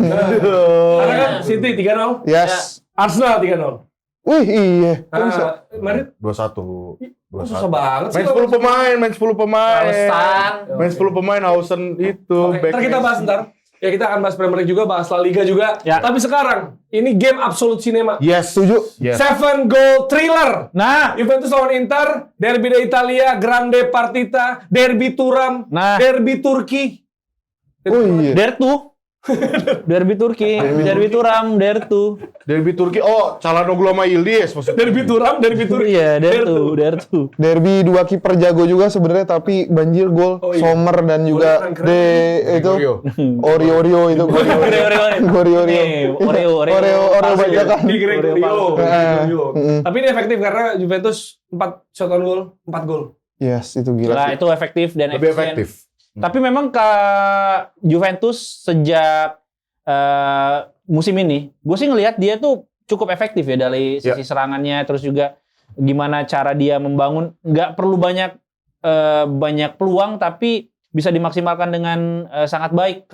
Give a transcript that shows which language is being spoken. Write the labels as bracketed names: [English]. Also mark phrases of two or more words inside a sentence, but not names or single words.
[Indonesian] Karena kan City 3-0. Yes. Arsenal 3-0. Wih, iya. Madrid 2-1. susah banget sih. Main 10 pemain. Alasan. Main 10 pemain Hausen itu. Oke, ntar kita bahas ntar. Ya kita akan bahas Premier League juga, bahas La Liga juga. Ya. Tapi sekarang ini game [English] absolute cinema. [Indonesian] Yes, Setuju. Yes. [English] 7 goal thriller. [Indonesian] Nah, Juventus lawan Inter, Derby d'Italia, [Italian] Grande Partita, [Indonesian] Derby Turam, Nah. Derby Turki. Oh iya. Dertu. Derby Turki, Derby Turam, Dertu. Derby Turki. Oh, Çalhanoğlu sama Yildiz maksudnya. Derby Turam, Derby Turki. Iya, Dertu. Derby 2 kiper jago juga sebenarnya, tapi banjir gol. Oh, iya. Sommer dan juga Keren. itu Oreo itu Oreo bajakan. Di Gregorio. Gregorio. Tapi ini efektif karena Juventus 4 [English] shot on goal, [Indonesian] 4 gol. Yes, itu gila Nah, sih. itu efektif dan Lebih efisien. efektif. Tapi memang ke Juventus sejak musim ini, gue sih ngelihat dia tuh cukup efektif ya dari sisi serangannya, terus juga gimana cara dia membangun, nggak perlu banyak peluang, tapi bisa dimaksimalkan dengan sangat baik.